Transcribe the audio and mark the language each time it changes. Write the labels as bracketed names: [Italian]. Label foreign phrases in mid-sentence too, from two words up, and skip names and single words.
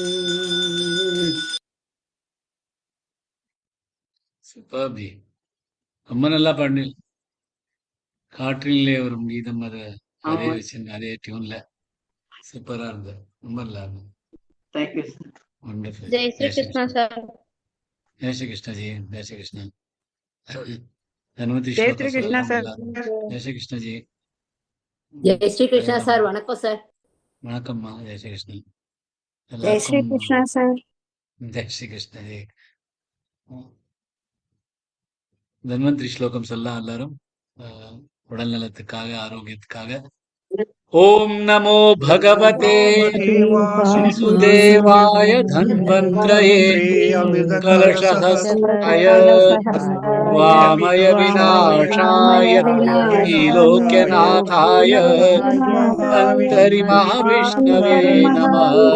[Tamil] சூப்பர்பி, ரொம்ப நல்லா பண்ணு. காற்றிலே வரும் கீதம், அதை அதே வச்சு அதே டியூன்ல சூப்பரா இருந்தது. ரொம்ப நல்லா இருந்தது. தேங்க்யூ. [Hindi] वंडरफुल. जय श्री कृष्ण सर। जय श्री कृष्ण जी, जय श्री कृष्ण. धन्वंतरी जय श्लोक श्री कृष्ण सर। जय श्री कृष्ण जी. जय श्री कृष्ण सर. वणक्कम सर. वणक्कम्मा. जय श्री कृष्ण. जय श्री कृष्ण सर. जय श्री कृष्ण जी. [Tamil] தன்வந்திரி ஸ்லோகம் சொல்லலாம் எல்லாரும், உடல் நலத்துக்காக, ஆரோக்கியத்துக்காக. [Sanskrit] ओम् नमो भगवते वासुदेवाय धन्वन्तरये कलशहस्ताय वामय विनाशाय ईलोक्यनाथाय धन्वन्तरि महाविष्णवे नमः.